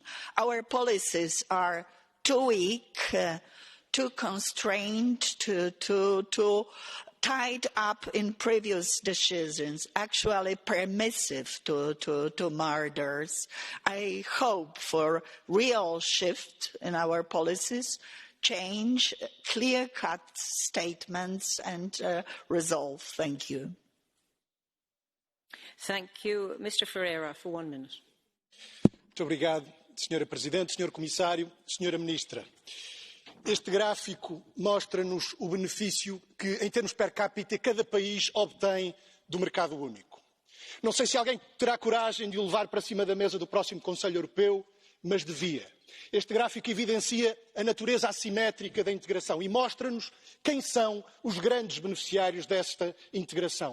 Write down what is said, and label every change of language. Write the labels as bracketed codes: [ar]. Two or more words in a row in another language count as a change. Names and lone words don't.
[en] Our policies are too weak, too constrained, too tied up in previous decisions, actually permissive to murders. I hope for real shift in our policies, change, clear-cut statements and resolve. Thank you. Thank you. Mr. Ferreira, for 1 minute. [pt] Muito obrigado, Sra. Presidente, Sr. Comissário, Sra. Ministra. Este gráfico mostra-nos o benefício que, em termos per capita, cada país obtém do mercado único. Não sei se alguém terá coragem de o levar para cima da mesa do próximo Conselho Europeu, mas devia. Este gráfico evidencia a natureza assimétrica da integração e mostra-nos quem são os grandes beneficiários desta integração.